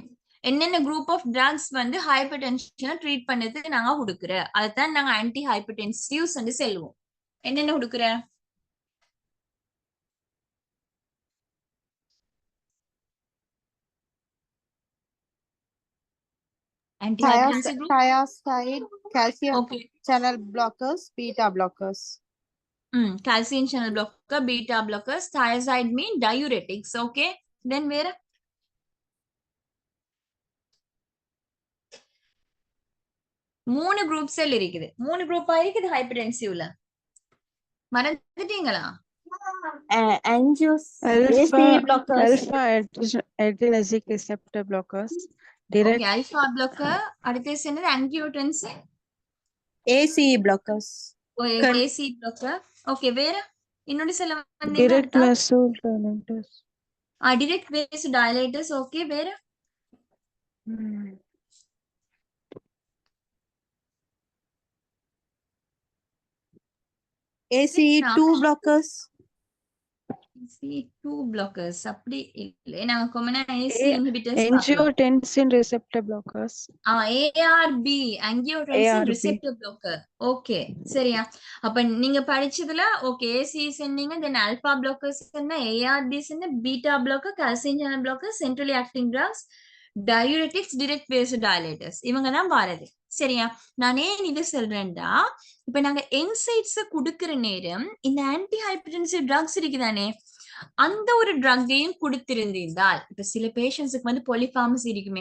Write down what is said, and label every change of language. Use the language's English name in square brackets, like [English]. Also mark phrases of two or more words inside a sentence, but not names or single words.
[Tamil] என்னென்ன [English] group of drugs [Tamil] வந்து [English] hypertension treat [Tamil] பண்ணதுக்கு நாங்க கொடுக்குற, அதைத்தான் நாங்க [English] anti hypertensives [Tamil] வந்து செல்வோம். என்னென்ன கொடுக்குற? [English] anti hypertensive group thiazide, calcium ஓகே. channel blockers, beta blockers. Calcium channel blocker, beta blockers, thiazide mean diuretics. Okay, then [Tamil] வேற? மூணு குரூப் செல் இருக்குது. மூணு குரூப்பா இருக்குது ஹைப்பர்டென்சிவ்ல. மறந்துட்டீங்களா? [English] Angios, Alpha blockers. alpha adrenergic receptor blockers. Direct okay, alpha blocker. [Tamil] அடுத்து என்னது? [English] ஆங்கியோடென்சின். ACE blockers. ACE blocker. okay, [Tamil] வேற? இன்னொரு செல்ல வந்து [English] direct vasodilators. direct vaso dilators. okay, வேற? ACE2 blockers. ACE2 blockers [Tamil] அப்படி இல்லை, நாங்க காமனா ஏசி [English] A- இன்ஹிபிட்டர்ஸ் angiotensin receptor blockers. ARB, angiotensin ARB. receptor blocker. [Tamil] ஓகே, சரியா. அப்ப நீங்க படிச்சதுல [English] okay ACE சொன்னீங்க, then alpha blockers என்ன, ARB என்ன, beta blocker, calcium channel blocker, centrally acting drugs, diuretics, direct vaso dilators, [Tamil] இவங்க தான் பாரது. சரியா. நான் ஏன் இது சொல்றேன்டா, இப்ப நாங்க என்சைட்ஸ் கொடுக்கிற நேரம் இந்த [English] anti hypertensive drugs [Tamil] இருக்குதானே, அந்த ஒரு ட்ரக்கையும் கொடுத்திருந்தால், இப்ப சில பேஷண்ட்ஸுக்கு வந்து பாலிஃபார்மசி இருக்குமே.